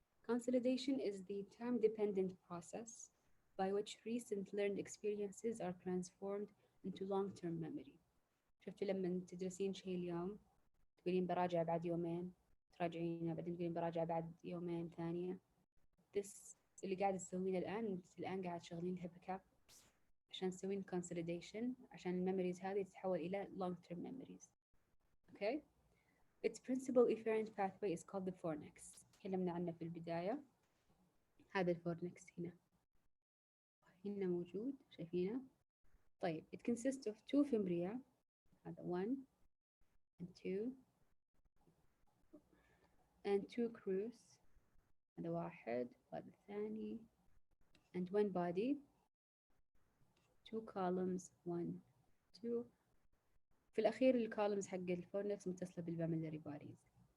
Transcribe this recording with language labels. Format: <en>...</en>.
<en>Consolidation is the time-dependent process by which recent learned experiences are transformed into long-term memory.</en> <ar>شفتوا لما تدرسين شيء اليوم تقولين براجع بعد يومين، تراجعينه بعدين تقولين براجع بعد يومين ثانية.</ar> <en>This</en> <ar>اللي قاعد تسوينه الآن قاعد تشغلين الهيبوكامبس عشان تسوين consolidation عشان الميموريز هذه تتحول إلى</ar> <en>long-term memories. Okay? Its principal efferent pathway is called the fornix.</en> <ar>تكلمنا عنه في البداية. هذا الفورنكس هنا موجود شايفينه؟ طيب</ar> <en>it consists of 2 fimbria. هذا 1 and 2 and 2 crus.</en> <ar>هذا 1 وهذا الثاني</ar> <en>and 1 body. 2 columns 1 2.</en> <ar>في الأخير الكولمز حق الفورنكس متصلة بالماميلاري bodies.</ar>